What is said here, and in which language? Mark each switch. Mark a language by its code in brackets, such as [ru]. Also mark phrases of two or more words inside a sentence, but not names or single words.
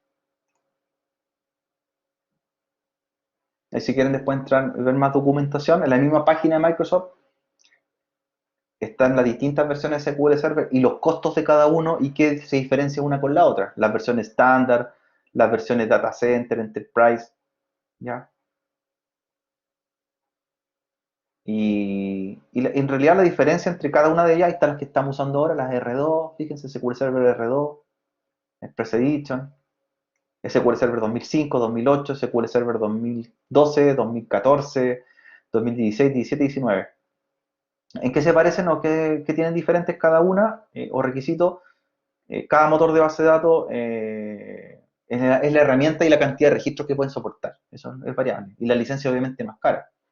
[es] Ahí si quieren después entrar y ver más documentación, en la misma página de Microsoft están las distintas versiones de SQL Server y los costos de cada uno y qué se diferencia una con la otra. Las versiones estándar, las versiones Data Center, Enterprise, ¿ya? En realidad la diferencia entre cada una de ellas, ahí están las que estamos usando ahora, las R2, fíjense, SQL Server R2, Express Edition, SQL Server 2005, 2008, SQL Server 2012, 2014, 2016, 17 y 19. ¿En qué se parecen o qué tienen diferentes cada una o requisitos? Cada motor de base de datos es la herramienta y la cantidad de registros que pueden soportar. Eso es variable. Y la licencia obviamente es más cara.